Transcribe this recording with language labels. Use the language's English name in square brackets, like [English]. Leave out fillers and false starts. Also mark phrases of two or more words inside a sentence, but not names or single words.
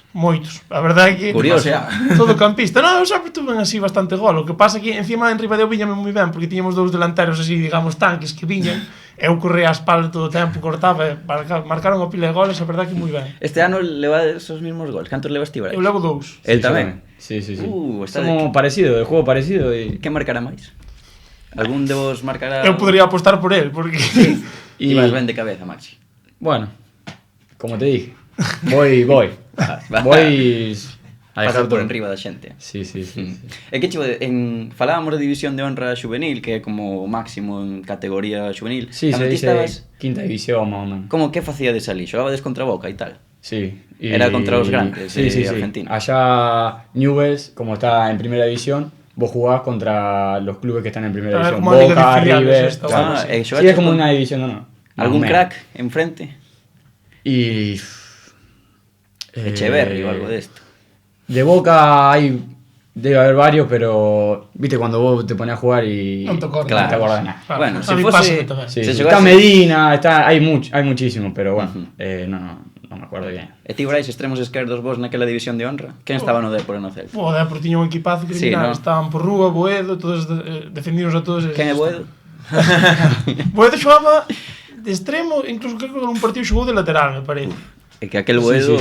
[Galician] Moitos, a verdade é que... Curioso. Todo campista. Non, eu sempre tuve así bastante gol. O que pasa é que encima en Ribadeo viñame moi ben, porque tiñamos dous delanteros así, digamos, tanques que viñan. Eu corría a espalda todo o tempo, cortaba, marcaron a pila de goles, a verdade que moi ben. Este ano levas os mismos goles. Cantos levas ti, Brais? Eu levo 2. El tamén? [Spanish] Sí. Está Somos parecidos, de juego parecido y... [Galician] Que marcará máis? Algún de vos marcará... Eu podría apostar por él, porque... Y vas ben de cabeza, Maxi. [Spanish] Bueno, como te dije, voy voy a [Galician] Pasar [Spanish] dejar [Galician] por [Spanish] todo. [Galician] enriba da xente. [Spanish] Sí. [Galician] É que chivo, falábamos de división de honra xuvenil, que é como o máximo en categoría xuvenil. [Spanish] Sí, se [Galician] Cando ti [Spanish] dice [Galician] estabas, [Spanish] quinta división más o menos. [Galician] como que facíades ali? Xogabades contra Boca e tal? [Spanish] Sí. Era contra los grandes de Argentina. Allá Newell's, como está en primera división, vos jugás contra los clubes que están en primera división. [Galician] como Liga de [Spanish] Boca, [Galician] Filiales [Spanish] River... esta, claro, Ah, sí. [Galician] xogaches [Spanish] Sí, es como [Galician] con [Spanish] una división, no. [Galician] Algún [Spanish] Más o menos. [Galician] crack enfrente? [Spanish] Y... Echeverri o algo de esto. De Boca debe haber varios, pero viste cuando vos te pones a jugar y [Galician] Non te acordas. [Spanish] no te acordás de nada. Claro. Bueno, [Galician] A si mí fose... pásame tamén. [Spanish] Sí, [Galician] se [Spanish] sí. [Galician] xogase- [Spanish] Está Medina, hay muchísimos, pero bueno, no me acuerdo bien. [Galician] E ti, Brais, extremos esquerdos vos naquela división de honra? Quen estaba no Depor e no Celta? O Depor tiña un equipazo criminal, [Spanish] Sí, ¿no? [Galician] estaban por Rúa, Boedo, todos defendidos a todos. Quen é Boedo? Boedo xogaba de extremo, incluso creo que en un partido xogou de lateral, me parece. É que aquel [Spanish] Sí, Boedo,